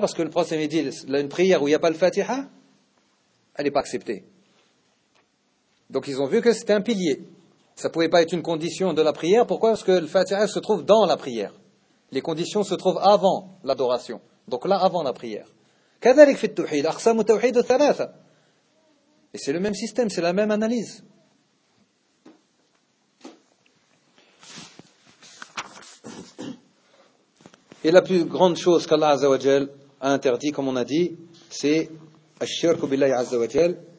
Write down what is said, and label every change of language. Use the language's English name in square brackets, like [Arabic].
[French] Parce que le prophète avait dit, une prière où il n'y a pas le Fatiha, elle n'est pas acceptée. Donc ils ont vu que c'était un pilier. Ça ne pouvait pas être une condition de la prière. Pourquoi? Parce que le Fatiha se trouve dans la prière. Les conditions se trouvent avant l'adoration. Donc là, avant la prière. [Arabic] كذلك في التوحيد أقسام التوحيد الثلاثة. [French] Et c'est le même système, c'est la même analyse. Et la plus grande chose qu'Allah Azza wa Jal a interdit, comme on a dit, c'est [Arabic] الشرك بالله عز وجل.